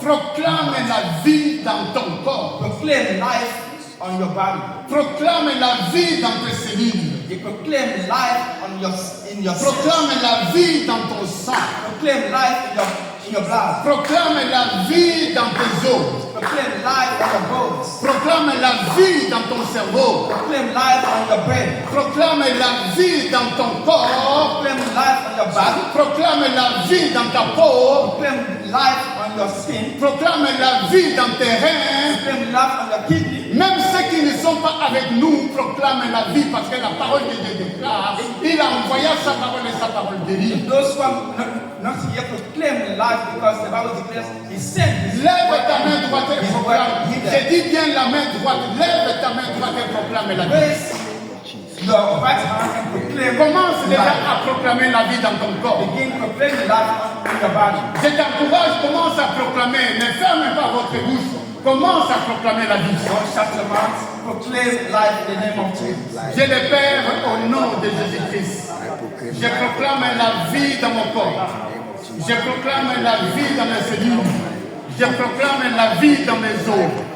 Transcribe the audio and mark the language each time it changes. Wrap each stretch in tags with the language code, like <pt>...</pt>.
<fr>Proclame la vie dans ton corps.</fr> <en>proclaim life on your body.</en> <fr>Proclame la vie dans tes cellules.</fr> <en>You proclaim life in your cells.</en> <fr>Proclame la vie dans ton sang.</fr> <en>Proclaim life in your blood.</en> <fr>Proclame la vie dans tes os.</fr> <en>Proclaim life on your bones.</en> <fr>Proclame la vie dans ton cerveau.</fr> <en>Proclaim life on your brain.</en> <fr>Proclame la vie dans ton corps.</fr> <en>Proclaim life on your body.</en> <fr>Proclame la vie dans ta peau.</fr> <en>Proclaim life on your skin.</en> <fr>Proclame la vie dans tes reins.</fr> <en>Proclaim life on your kidney.</en> <fr>Même ceux qui ne sont pas avec nous proclament la vie parce que la parole de Dieu déclare. Il a envoyé sa parole et sa parole guérit.</fr> <en>Those who are not here proclaim life because the Bible declares He sent His</en> <fr>Lève</fr> <en>word.</en> <fr>ta main droite et proclame. Je dis bien la main droite. Lève ta main droite et proclame la vie.</fr> <en>Raise your right hand and proclaim.</en> <fr>Commence déjà</fr> <en>life.</en> <fr>à proclamer la vie dans ton corps.</fr> <en>Begin proclaiming life in your body.</en> <fr>Je t'encourage, commence à proclamer. Ne fermez pas votre bouche. Commence à proclamer la vie.</fr> <en>Don't shut your mouth. Proclaim life in the name of Jesus.</en> <fr>Je le Père au nom de Jésus-Christ. Je proclame la vie dans mon corps. Je proclame la vie dans mes cellules. Je proclame la vie dans mes os.</fr>